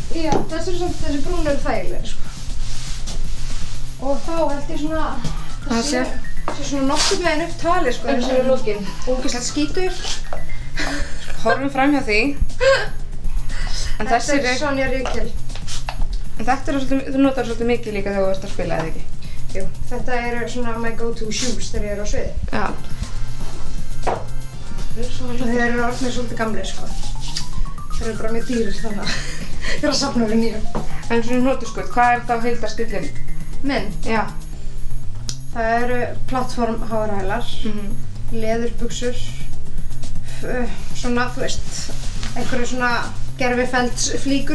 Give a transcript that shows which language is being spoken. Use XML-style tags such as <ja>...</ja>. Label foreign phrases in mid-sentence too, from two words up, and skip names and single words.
<is>Já, þessi brún eru þægilegir sko. Og þá held ég svona það sé svona nokkuð með henni upp talið sko eins og í lokin. Ógeðslega skítur. Horfum fram hjá því. En þetta er Sonja Rykiel. En þetta eru svolítið, þú notar svolítið mikið líka þegar þú ert að spila, eða ekki? Jú, þetta eru svona</is> <en>my go-to shoes</en> <is>þegar ég er á sviði. Já. Þeir eru orðnir svolítið gamlir sko. Þeir eru bara mjög dýrir þannig að ég er að safna við nýjum. En svona hnotuskut, hvað er þá heildarstillin? Minn? Já. Það eru plattform hárhælar, leðurbuxur, svona, þú veist, einhverju svona gervifeldsflíkur.</is>